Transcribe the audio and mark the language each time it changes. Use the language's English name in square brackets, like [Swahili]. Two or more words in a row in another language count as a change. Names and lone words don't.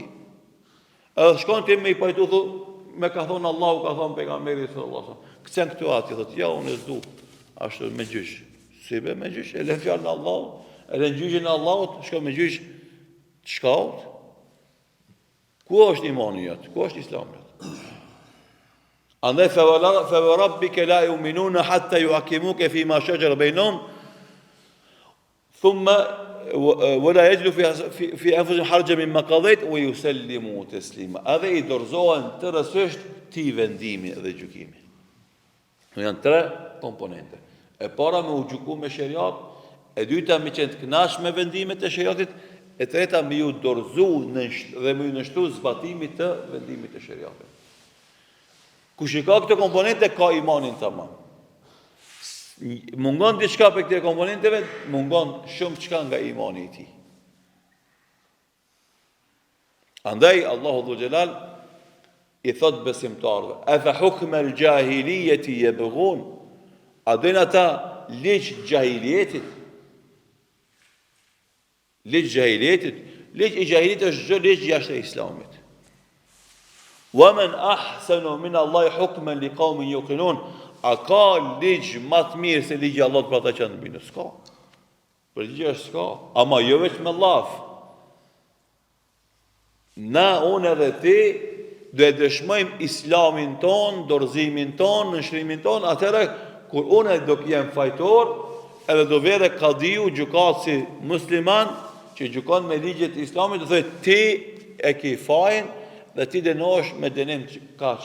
[Albanian] Edhe shkon ti me I pajtu, me ka thonë Allahu, ka thonë pejgamberi [Arabic] صلى الله عليه وسلم. [Albanian] Kcen këtu aty, thotë, ja unë s'du. Ashtu me gjyq. Si be me gjyq, e lën fjalën e Allahut, e lën gjyqin e Allahut, shkon me gjyq të shkallët. Ku është imani jot? Ku është Islami jot? [Arabic] Andaj فربك لا يؤمنون حتى يحكموك في ما شجر بينهم ثم ولا يجدوا في أنفسهم حرجا مما قضيت ويسلموا تسليما. [Albanian] Edhe I dorëzohen tërësisht ti vendimi dhe gjykimi. Janë tre komponente. E para me u gjyku me shariat, e dyta me qenë të kënaqur me vendimet e shariatit, e treta me ju dorëzu dhe me ju nështru zbatimit të vendimit të shariatit. Kush I ka këto komponente, ka imanin tamam. Mungon diçka për këto komponenteve, mungon shumë çka nga imani I tij. Andaj Allahu Dhul Jalal I thot besimtarëve, [Arabic] أفحكم الجاهلية يبغون, [Albanian] a din ata ligj jahilietit? Ligj jahilietit, ligj I jahilietit është çdo ligj jashtë Islamit. [Arabic] وَمَنْ أَحْسَنُ مِنَ اللَّهِ حُكْمًا لِقَوْمٍ يُوقِنُونَ. [Albanian] A ka ligj më të mirë se ligji I Allahut për ata që janë bindur? S'ka. Për ligj është s'ka, ama jo vetëm me llaf. Na unë edhe ti do e dëshmojmë Islamin ton, dorëzimin ton, nështrimin ton, atëherë kur unë do jem fajtor, edhe do vere kadiu gjykatësi musliman që gjykon me ligjet e Islamit, do thotë ti e ke fajin dhe ti dënohesh me dënim kaq.